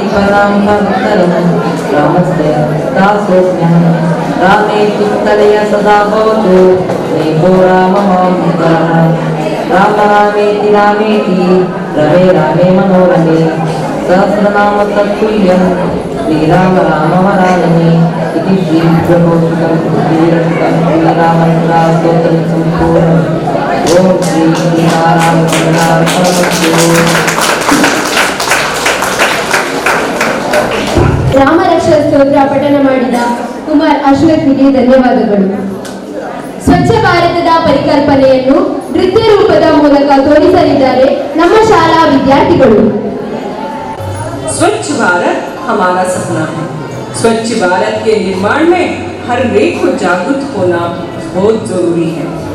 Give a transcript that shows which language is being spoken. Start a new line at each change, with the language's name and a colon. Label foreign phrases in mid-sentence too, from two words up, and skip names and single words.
Sanskrit: परां भक्तरं रामस्य दासोऽस्म्यहं रामे चित्तलय सदा भवतु एको राममामितरः राम रामेति रामेति रमे रामे मनोरमे सहस्रनाम तत्तुल्यं श्रीराम राम वरानने इति श्रीप्रभोषितं श्रीरक्षितं श्रीरामचन्द्रास्तोत्रं सम्पूर्णम् ॐ श्री सीतारामचन्द्रार्पणमस्तु।
Kannada: ರಾಮರಕ್ಷ ಸ್ತೋತ್ರ ಪಠನ ಮಾಡಿದ ಕುಮಾರ್ ಅಶ್ವಥ್ಗೆ ಧನ್ಯವಾದಗಳು. ಸ್ವಚ್ಛ ಭಾರತದ ಪರಿಕಲ್ಪನೆಯನ್ನು ನೃತ್ಯ ರೂಪದ ಮೂಲಕ ತೋರಿಸಲಿದ್ದಾರೆ ನಮ್ಮ ಶಾಲಾ ವಿದ್ಯಾರ್ಥಿಗಳು.
Hindi: स्वच्छ भारत हमारा सपना है। स्वच्छ भारत के निर्माण में हर एक को जागरूक होना बहुत जरूरी है।